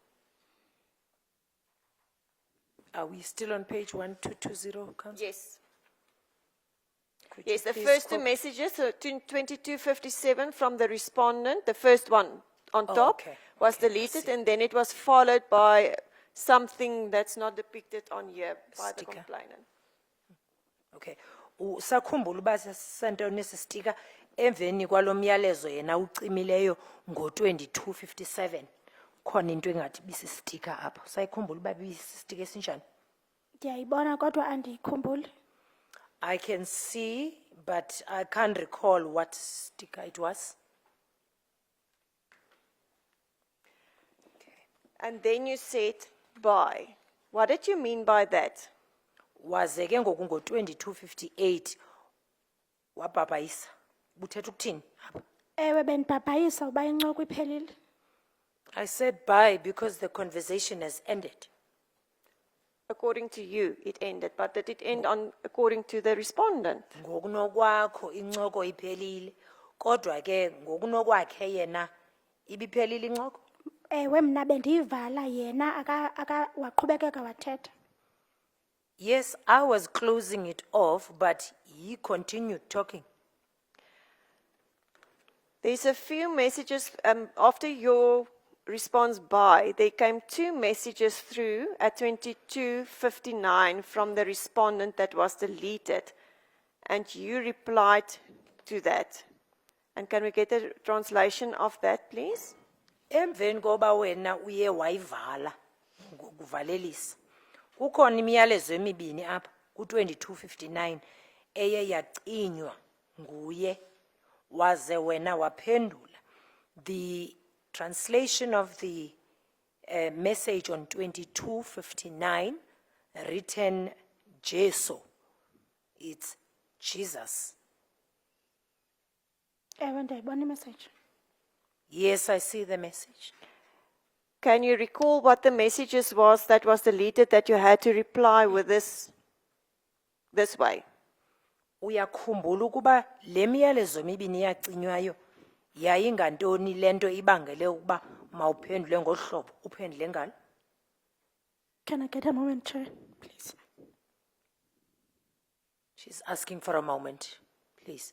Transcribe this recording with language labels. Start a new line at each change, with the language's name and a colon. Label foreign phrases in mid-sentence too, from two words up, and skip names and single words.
English: Are we still on page 1220, Councillor? Yes. Could you Yes, the please first two quote- messages, so 2257 from the respondent, the first one on Oh, top okay. was Okay, I deleted, see. and then it was followed by something that's not depicted on here by the Sticker. complainant. Okay.
Xhosa: Usakhumbula uba sisentoni esi sticker emveni kwalo myalezo yena ucimileyo ngo-2257 khona into engathi bisistika apha. Usayikhumbula uba bisistika esinjani? Ndiyayibona kodwa andiyikhumbuli.
English: I can see, but I can't recall what sticker it was. And then you said, by. What did you mean by that?
Xhosa: Waze ke ngoku ngo-2258 wabhabhayisa. Ubuthetha ukuthini? Ewe bendibhabhayisa uba incoko iphelile.
English: I said bye because the conversation has ended. According to you, it ended, but did it end on according to the respondent?
Xhosa: Ngokunokwakho incoko iphelile. Kodwa ke ngokunokwakhe yena ibiphelile incoko. Ewe mna bendiyivala yena waqhubekeka wathetha.
English: Yes, I was closing it off, but he continued talking. There's a few messages after your response by, there came two messages through at 2259 from the respondent that was deleted, and you replied to that. And can we get a translation of that, please?
Xhosa: Emveni koba wena uye wayivala ngokuvalelisa. Kukhona imiyalezo emibini apha ku-2259 eye yacinywa nguye waze wena waphendula.
English: The translation of the message on 2259 written Jesu. It's Jesus.
Xhosa: Ewe ndiyayibona imessage.
English: Yes, I see the message. Can you recall what the messages was that was deleted that you had to reply with this this way.
Xhosa: Uyakhumbula ukuba le miyalezo mibini yacinywayo yayingantoni lento ibangele ukuba mawuphendule ngohlobo uphendule ngalo?
English: Can I get a moment, Chair, please? She's asking for a moment, please.